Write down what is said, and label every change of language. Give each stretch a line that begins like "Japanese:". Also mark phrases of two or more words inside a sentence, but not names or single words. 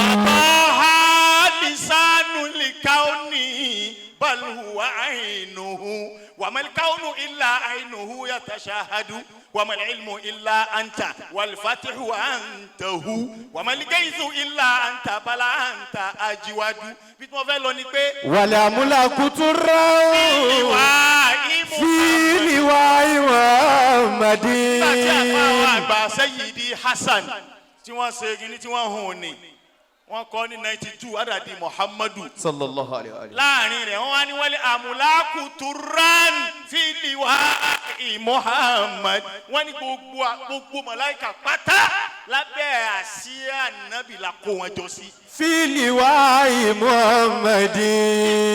Arabic: فتح لسان الكون بل هو عينه وما الكون إلا عينه يتشاهد وما العلم إلا أنت والفاتح أنت هو وما الغيظ إلا أنت بلى أنت أجود.
Yoruba: bí mo fẹ́ lọ ni pé
Arabic: والأملاك طرا في لواء محمد.
Yoruba: láti àpáwọn àgbà Sayyidi Hasan tí wọ́n ṣe gini tí wọ́n hùn ní wọ́n kọ́ ní 92 adadi Muhammadu
Arabic: صلى الله عليه وسلم.
Yoruba: láàrin rẹ̀ wọ́n wá ní
Arabic: والأملاك طرا في لواء محمد.
Yoruba: wọ́n ní gbogbo màláíkà pátá lábẹ́ àsíá Ànábì la kó wọn jọ sí.
Arabic: في لواء محمد.